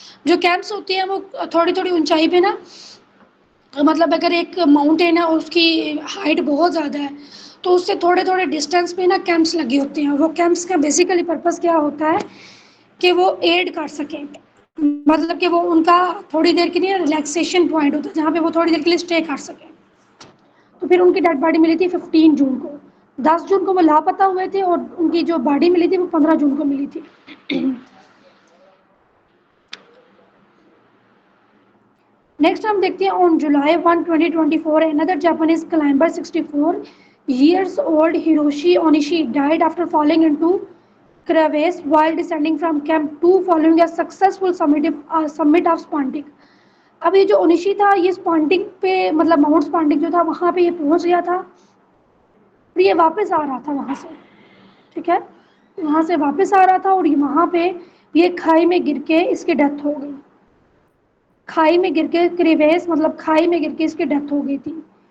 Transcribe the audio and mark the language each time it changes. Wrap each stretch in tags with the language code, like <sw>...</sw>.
<hi>जो कैंप्स होती हैं वो थोड़ी थोड़ी ऊंचाई पे ना, मतलब अगर एक माउंटेन है और उसकी हाइट बहुत ज़्यादा है तो उससे थोड़े थोड़े डिस्टेंस पे ना कैंप्स लगे होते हैं। वो कैंप्स का बेसिकली पर्पस क्या होता है कि वो एड कर सकें, मतलब कि वो उनका थोड़ी देर के लिए रिलैक्सेशन पॉइंट होता है जहाँ पे वो थोड़ी देर के लिए स्टे कर सकें। तो फिर उनकी डेड बॉडी मिली थी 15 जून को। 10 जून को वो लापता हुए थे और उनकी जो बॉडी मिली थी वो 15 जून को मिली थी। नेक्स्ट हम देखते हैं</hi> <en>On July 1, 2024 another Japanese climber 64 years old Hiroshi Onishi died after falling into crevasse while descending from Camp 2 following a successful summit of Spontic.</en> <hi>अब ये जो ओनिशी था ये स्पॉन्टिक पे, मतलब माउंट स्पॉन्टिक जो था वहाँ पे ये पहुँच गया था और ये वापस आ रहा था वहाँ से, ठीक है, वहाँ से वापस आ रहा था और वहाँ पे ये खाई में गिर के इसकी डेथ हो गई। खाई में गिर के, क्रिवेस मतलब खाई में गिर के इसकी डेथ हो गई थी।</hi>